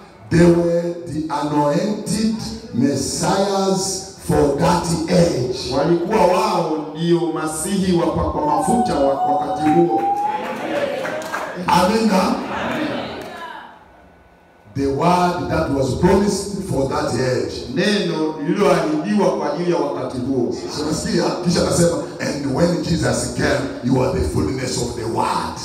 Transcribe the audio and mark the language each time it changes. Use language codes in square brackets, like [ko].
[en] they were the anointed messiahs for that age. [sw] Walikuwa wao ndio masihi wapakwa mafuta wakati huo. Amina. [en] The word that was promised for that age. [sw] Neno lililoahidiwa kwa ajili ya wakati huo. [en] So [sw] nasikia kisha anasema [en] and when Jesus came you are the fullness of the word.